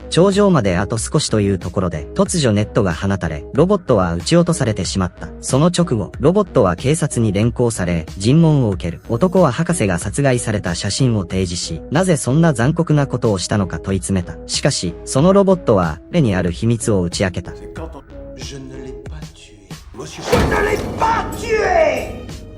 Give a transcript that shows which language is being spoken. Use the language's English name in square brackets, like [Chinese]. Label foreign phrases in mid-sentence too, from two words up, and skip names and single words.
[Japanese] 頂上まであと少しというところで、突如ネットが放たれ、ロボットは撃ち落とされてしまった。その直後、ロボットは警察に連行され、尋問を受ける。男は博士が殺害された写真を提示し、なぜそんな残酷なことをしたのか問い詰めた。しかし、そのロボットは、彼にある秘密を打ち明けた。 [French] Je ne l'ai pas tué. Monsieur, je ne l'ai pas tué!